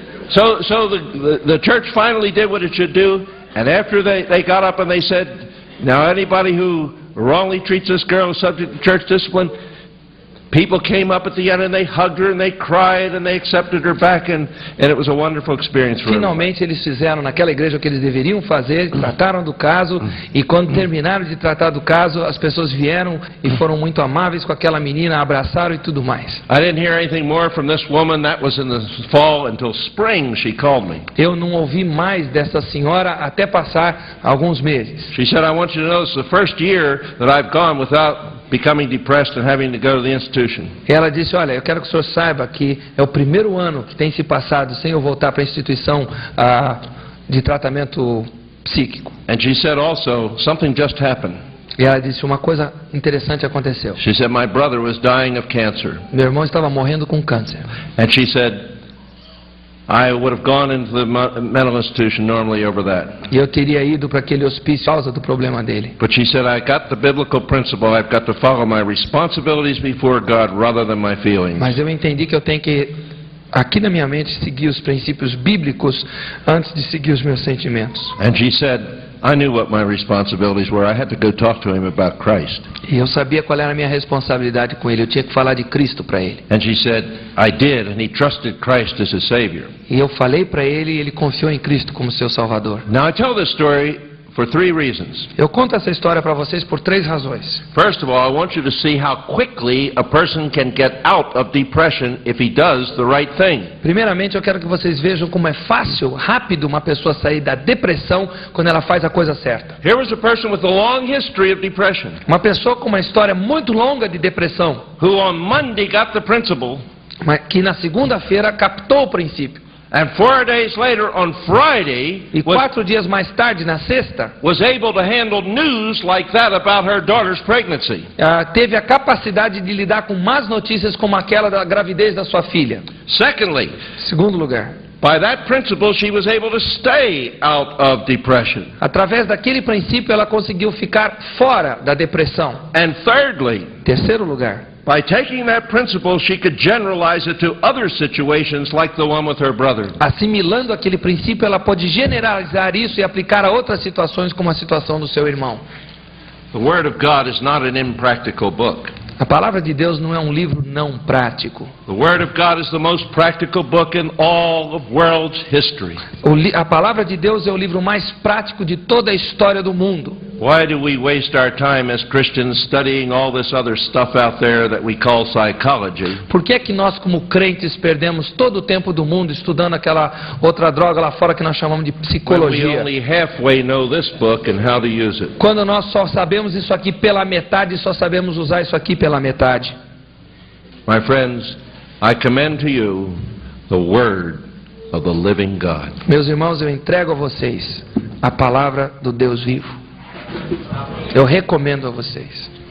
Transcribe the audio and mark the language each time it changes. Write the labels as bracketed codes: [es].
[en] So the church finally did what it should do. And after they got up and they said, now anybody who wrongly treats this girl is subject to church discipline, people came up at the end and they hugged her and they cried and they accepted her back and it was a wonderful experience for everybody. [pt] Finalmente eles fizeram naquela igreja o que eles deveriam fazer, trataram do caso, e quando terminaram de tratar do caso, as pessoas vieram e foram muito amáveis com aquela menina, abraçaram e tudo mais. [en] I didn't hear anything more from this woman. That was in the fall. Until spring she called me. [pt] Eu não ouvi mais dessa senhora até passar alguns meses. [en] She said, I want you to know this is the first year that I've gone without becoming depressed and having to go to the institution. [pt] Ela disse, olha, eu quero que o senhor saiba que é o primeiro ano que tem se passado sem eu voltar para a instituição de tratamento psíquico. [en] And she said also, something just happened. [pt] E ela disse, uma coisa interessante aconteceu. [en] She said, my brother was dying of cancer. [pt] Meu irmão estava morrendo com câncer. [en] And she said, I would have gone into the mental institution normally over that. [pt] E eu teria ido para aquele hospício por causa do problema dele. [en] But she said, I got the biblical principle. I've got to follow my responsibilities before God rather than my feelings. [pt] Mas eu entendi que eu tenho que, aqui na minha mente, seguir os princípios bíblicos antes de seguir os meus sentimentos. [en] And she said, I knew what my responsibilities were. I had to go talk to him about Christ. [pt] E eu sabia qual era a minha responsabilidade com ele. Eu tinha que falar de Cristo para ele. [en] And she said, I did, and he trusted Christ as his Savior. [pt] E eu falei para ele e ele confiou em Cristo como seu Salvador. [en] Now I tell this story for 3 reasons. [pt] Eu conto essa história para vocês por 3 razões. [en] First of all, I want you to see how quickly a person can get out of depression if he does the right thing. [pt] Primeiramente, eu quero que vocês vejam como é fácil, rápido uma pessoa sair da depressão quando ela faz a coisa certa. [en] Here was a person with a long history of depression, [pt] Uma pessoa com uma história muito longa de depressão, [en] who on Monday got the principle, [pt] mas que na segunda-feira captou o princípio. [en] and 4 days later on Friday [pt] E 4 dias mais tarde, na sexta, [en] was able to handle news like that about her daughter's pregnancy. [pt] teve a capacidade de lidar com más notícias como aquela da gravidez da sua filha. [en] Secondly, [pt] Segundo lugar, [en] by that principle she was able to stay out of depression. [pt] através daquele princípio ela conseguiu ficar fora da depressão. [en] And thirdly, [pt] Terceiro lugar, [en] by taking that principle, she could generalize it to other situations like the one with her brother. [pt] assimilando aquele princípio, ela pode generalizar isso e aplicar a outras situações como a situação do seu irmão. [en] The Word of God is not an impractical book. [pt] A palavra de Deus não é um livro não prático. [en] The Word of God is the most practical book in all of world's history. [pt] A palavra de Deus é o livro mais prático de toda a história do mundo. [en] Why do we waste our time as Christians studying all this other stuff out there that we call psychology? [pt] Por que é que nós, como crentes, perdemos todo o tempo do mundo estudando aquela outra droga lá fora que nós chamamos de [en] When we [pt] psicologia? [en] only halfway know this book and how to use it. [pt] Quando nós só sabemos isso aqui pela metade, só sabemos usar isso aqui pela metade. [en] My friends, I commend to you the Word of the living God. [pt] Meus irmãos, eu entrego a vocês a palavra do Deus vivo. Eu recomendo a vocês.